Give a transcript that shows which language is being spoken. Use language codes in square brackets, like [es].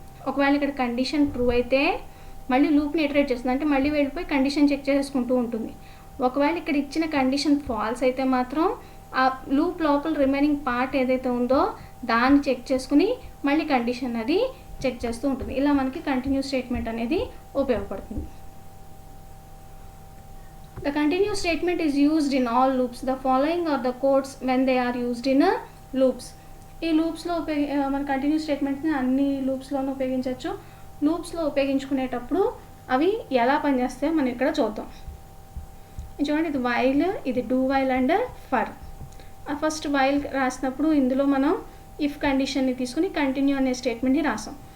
[te] ఒకవేళ ఇక్కడ condition true అయితే మళ్ళీ లూప్ని ఇటరేట్ చేస్తుంది, అంటే మళ్ళీ వెళ్ళిపోయి కండిషన్ చెక్ చేసుకుంటూ ఉంటుంది. ఒకవేళ ఇక్కడ ఇచ్చిన కండిషన్ ఫాల్స్ అయితే మాత్రం ఆ లూప్ లోపల రిమైనింగ్ పార్ట్ ఏదైతే ఉందో దాన్ని చెక్ చేసుకుని మళ్ళీ కండిషన్ అది చెక్ చేస్తూ ఉంటుంది. ఇలా మనకి కంటిన్యూ స్టేట్మెంట్ అనేది ఉపయోగపడుతుంది. [en] The continue statement is used in all loops. The following are the codes when they are used in loops. [te] ఈ లూప్స్లో మన కంటిన్యూ స్టేట్మెంట్ని అన్ని లూప్స్లోనూ ఉపయోగించవచ్చు. లూప్స్లో ఉపయోగించుకునేటప్పుడు అవి ఎలా పనిచేస్తాయో మనం ఇక్కడ చూద్దాం. చూడండి, ఇది వైల్, ఇది do while and for. First while రాసినప్పుడు ఇందులో మనం ఇఫ్ కండిషన్ని తీసుకుని కంటిన్యూ అనే స్టేట్మెంట్ని రాసాం.